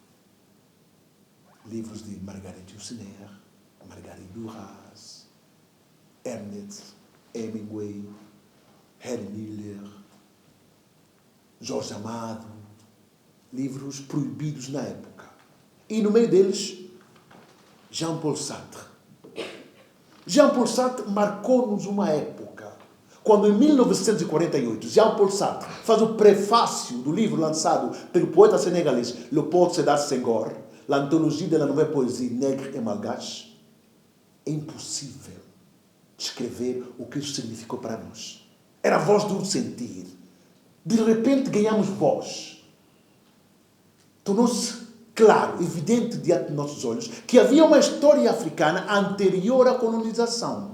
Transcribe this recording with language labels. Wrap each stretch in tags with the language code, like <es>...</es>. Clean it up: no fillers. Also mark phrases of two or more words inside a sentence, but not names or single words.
<pt>Livros de Margaret Yourcenar, Marguerite Duras, Ernest Hemingway, Harry Miller, Jorge Amado, livros proibidos na época. E no meio deles, Jean-Paul Sartre. Jean-Paul Sartre marcou-nos uma época, quando em 1948, Jean-Paul Sartre faz o prefácio do livro lançado pelo poeta senegalês Léopold Sédar Senghor, l'anthologie de la nouvelle poésie nègre et malgache. É impossível descrever o que isso significou para nós. Era a voz do sentir. De repente ganhamos voz. Tornou-se claro, evidente diante de nossos olhos, que havia uma história africana anterior à colonização.</pt>